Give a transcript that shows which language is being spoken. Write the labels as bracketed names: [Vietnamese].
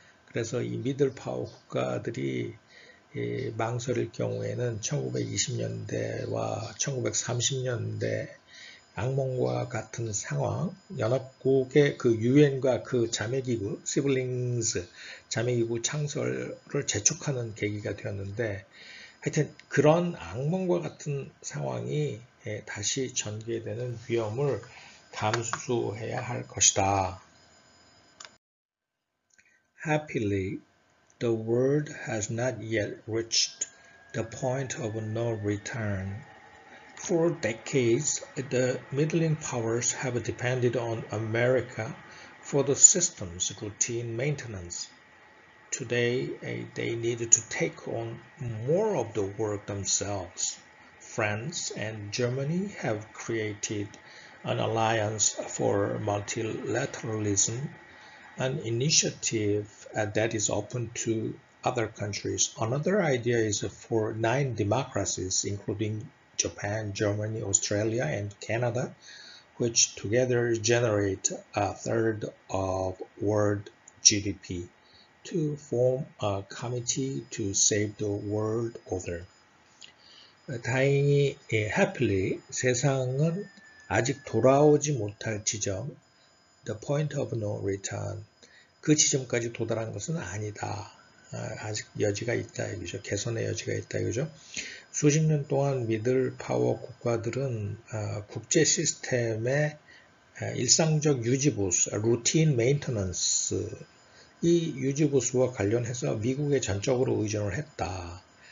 [Korean] 그래서 이 미들 파워 국가들이 망설일 경우에는 1920년대와 1930년대 악몽과 같은 상황, 연합국의 그 UN과 그 자매기구, 시블링스, 자매기구 창설을 재촉하는 계기가 되었는데, 하여튼 그런 악몽과 같은 상황이 다시 전개되는 위험을 감수해야 할 것이다. [English] Happily, the world has not yet reached the point of no return. For decades, the middling powers have depended on America for the system's routine maintenance. Today, they need to take on more of the work themselves. France and Germany have created an alliance for multilateralism, an initiative that is open to other countries. Another idea is for 9 democracies, including Japan, Germany, Australia, and Canada, which together generate a third of world GDP, to form a committee to save the world order. [Korean] 다행히, happily, 세상은 아직 돌아오지 못할 지점, [English] the point of no return, [Korean] 그 지점까지 도달한 것은 아니다. 아직 여지가 있다, 이거죠. 개선의 여지가 있다, 이거죠. 수십 년 동안 미들 파워 국가들은 국제 시스템의 일상적 유지보수, 루틴 메인터넌스, 이 유지보수와 관련해서 미국에 전적으로 의존을 했다.